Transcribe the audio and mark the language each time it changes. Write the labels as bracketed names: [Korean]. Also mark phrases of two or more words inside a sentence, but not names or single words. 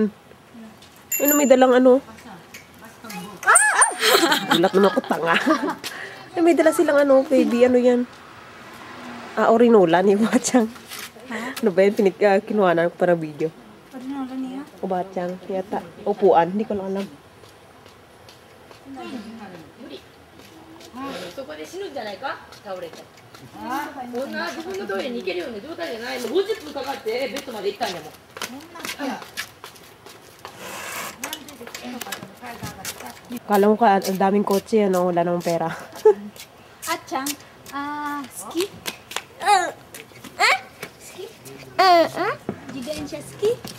[Filipino] Ano, may dalang ano? Gulat naman ako, tanga. May dala silang ano, baby, ano yan? Ah, orinola ni Bachang. Ano ba yan? Kinuhanan ko para video. Orinola niya? O Bachang, yata. Upuan, hindi ko lang alam. [Japanese] そこで死ぬんじゃないか倒れて。こんな自分のトイレに行けるような状態じゃないの。50分かかってベッドまで行ったんやもん。 [Filipino] Kala mo ka, ang daming kotse, ano, wala namang pera. Achang, ski? Ski? Jigain siya ski?